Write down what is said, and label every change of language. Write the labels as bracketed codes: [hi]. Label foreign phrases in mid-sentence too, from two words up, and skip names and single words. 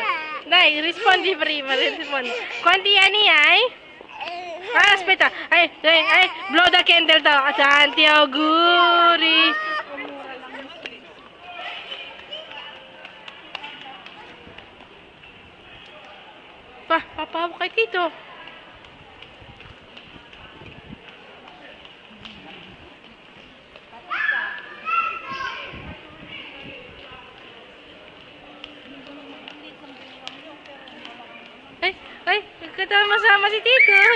[it] Dai, rispondi prima, rispondi. Quanti anni hai? Aspetta, [en] blow the candle daw. [it] Tanti auguri. [tl] Papahawa kay Tito. Ay, kasama si Tito.